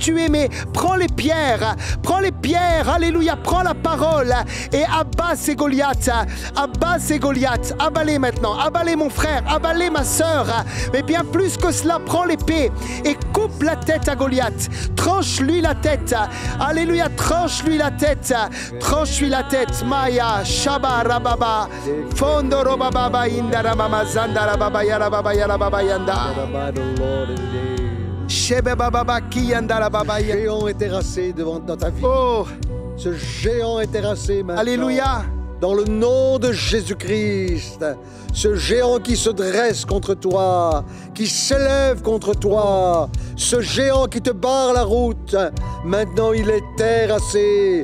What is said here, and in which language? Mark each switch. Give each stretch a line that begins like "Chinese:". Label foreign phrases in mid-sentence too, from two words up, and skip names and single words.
French: tu es, mais prends les pierres, alléluia, prends la parole et abat ces Goliaths, abat-les maintenant, abat-les mon frère, abat-les ma sœur, mais bien plus que cela, prends l'épée et coupe la tête à Goliath, tranche-lui la tête, alléluia, tranche-lui la tête, Maya, Shaba, Rababa, Fondo, Robaba, Indara, Mama, Zandara, Baba, Yarababa, Yarababa, Yanda. Ce géant est terrassé dans ta vie. Oh, Ce géant est terrassé maintenant. alléluia. Dans le nom de Jésus-Christ, ce géant qui se dresse contre toi, qui s'élève contre toi, ce géant qui te barre la route, maintenant il est terrassé.